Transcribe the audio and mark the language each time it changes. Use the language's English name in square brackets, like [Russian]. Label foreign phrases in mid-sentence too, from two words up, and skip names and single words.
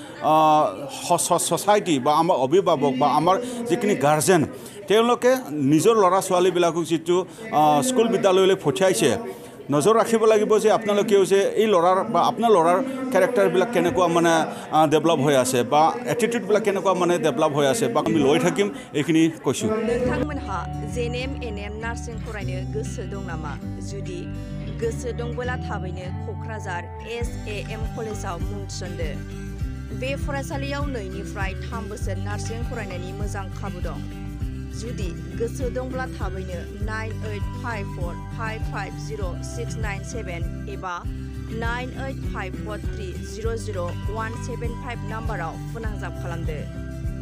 [Assamese] ছ'চাইটি বা আমাৰ অভিভাৱক বা আমাৰ যিখিনি গাৰ্জেন তেওঁলোকে নিজৰ ল'ৰা ছোৱালীবিলাকক যিটো স্কুল বিদ্যালয়লৈ পঠিয়াইছে নজৰ ৰাখিব লাগিব যে আপোনালোকেও যে এই ল'ৰাৰ বা আপোনাৰ ল'ৰাৰ কেৰেক্টাৰবিলাক কেনেকুৱা মানে ডেভেলপ হৈ আছে বা এটিটিউডবিলাক কেনেকুৱা মানে ডেভেলপ হৈ আছে বা আমি লৈ থাকিম এইখিনি কৈছোঁ [Bodo] नोंथांमोनहा JNM NM नार्सिं फरायनो गोसो दं नामा जुदि गोसो दंबोला थाबैनो क'क्राझार SAM कलेजाव मुं थिसनदो बे फरायसालियाव 2 निफ्राय 3 बोसोर नार्सिं फरायनायनि मोजां खाबु दं जुदि गोसो दंब्ला थाबैनो 9854550697 एबा 9854300175 नाम्बाराव फोनांजाब खालामदो।